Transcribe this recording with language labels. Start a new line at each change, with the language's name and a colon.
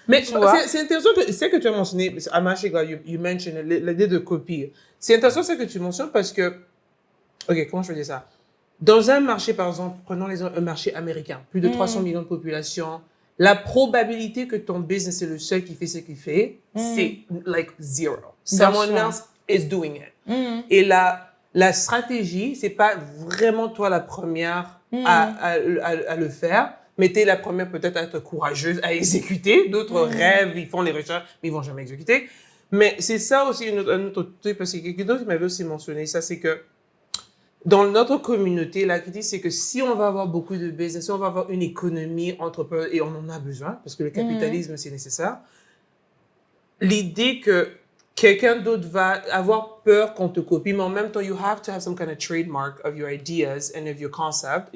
French: Mais c'est intéressant, c'est que tu as mentionné, Amashi,
English: you mentioned
French: l'idée de copie. C'est intéressant ce que tu mentionnes parce que, ok, comment je veux dire ça? Dans un marché, par exemple, prenons un marché américain, plus de 300 millions de population, la probabilité que ton business est le seul qui fait ce qu'il fait, c'est
English: like zero. Someone else is doing it.
French: Et la stratégie, c'est pas vraiment toi la première à le faire, mais tu es la première peut-être à être courageuse, à exécuter. D'autres rêvent, ils font les recherches, mais ils vont jamais exécuter. Mais c'est ça aussi un autre truc, parce que quelqu'un d'autre m'avait aussi mentionné ça, c'est que dans notre communauté, la critique, c'est que si on va avoir beaucoup de business, si on va avoir une économie entrepreneur, et on en a besoin, parce que le capitalisme, c'est nécessaire, l'idée que quelqu'un d'autre va avoir peur qu'on te copie, mais en même temps,
English: you have to have some kind of trademark of your ideas and of your concept.